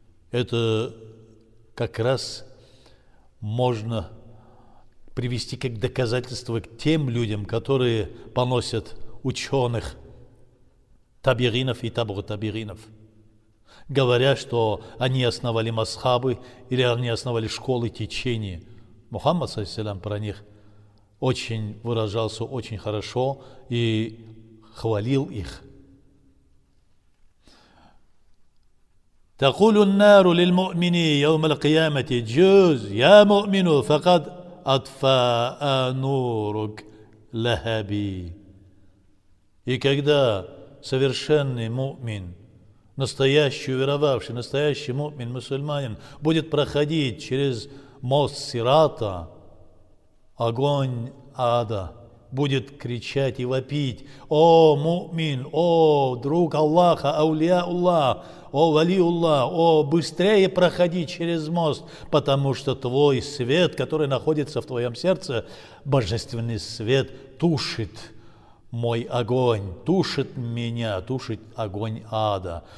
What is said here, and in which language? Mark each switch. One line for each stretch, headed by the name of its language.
Russian: Это как раз можно привести как доказательство к тем людям, которые поносят ученых табигинов и табу табигинов, говоря, что они основали масхабы или они основали школы течения. Мухаммад ﷺ про них очень выражался очень хорошо и хвалил их.
Arabic: تقول النار للمؤمن يوم القيامة جوز يا مؤمن فقد أطفأ نورك لهبي.
Russian: И когда совершенный му'мин, настоящий веровавший, настоящий му'мин, мусульманин, будет проходить через мост Сирата, огонь ада будет кричать и вопить: «О, му'мин, о, друг Аллаха, аулия Аллах, о, вали Аллах, о, быстрее проходи через мост, потому что твой свет, который находится в твоем сердце, божественный свет, тушит мой огонь, тушит меня, тушит огонь ада».